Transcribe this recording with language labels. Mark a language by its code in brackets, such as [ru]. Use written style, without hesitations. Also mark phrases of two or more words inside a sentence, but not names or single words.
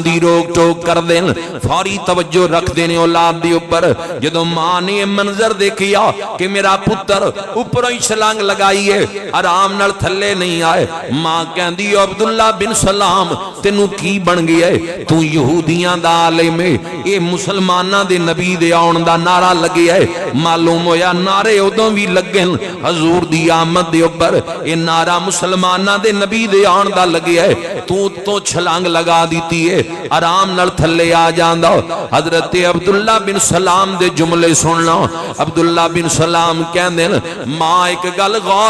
[pa] دی روک ٹوک کر دیں فوری توجہ رکھ دینے اولاد دی اوپر جدوں ماں نے منظر دیکھیا کہ میرا پتر اوپروں ہی چھلانگ لگائی ہے آرام نال تھلے نہیں آئے ماں کہندی عبداللہ بن سلام تینوں کی بن گیا ہے تو یہودیاں دا عالم ہے اے مسلمانہ دے نبی دے آن دا نعرہ لگے ہے معلوم ہویا نعرے ادوں بھی لگے حضور دی آمد دے اوپر اے نعرہ مسلمانہ دے نبی دے آن دا لگے ہے تو چھلانگ لگا دیتی ہے آرام نال تھلے آ جاندا حضرت عبداللہ بن سلام دے جملے سننا عبداللہ بن سلام کہندے ماں ایک گل غور نال